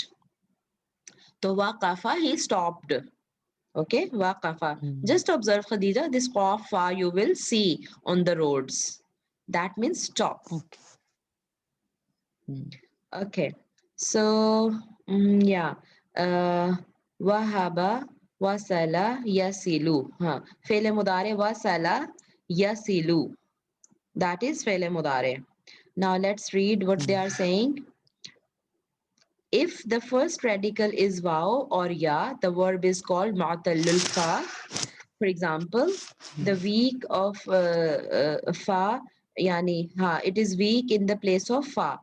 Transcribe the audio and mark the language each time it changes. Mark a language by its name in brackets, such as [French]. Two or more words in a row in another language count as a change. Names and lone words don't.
[English] So waqafa, he stopped. Okay, waqafa. Just observe, Khadija, this [Arabic] قاف فاء [English] you will see on the roads. That means stop. Okay. Okay, so yeah, [Arabic] وهب، وصل، يصل. فعل مضارع وصل، يصل. [English] That is [Arabic] فعل مضارع. [English] Now let's read what they are saying. If the first radical is waw or ya, the verb is called [Arabic] معتل الفاء. [English] For example, the weak of fa, yani, it is weak in the place of fa.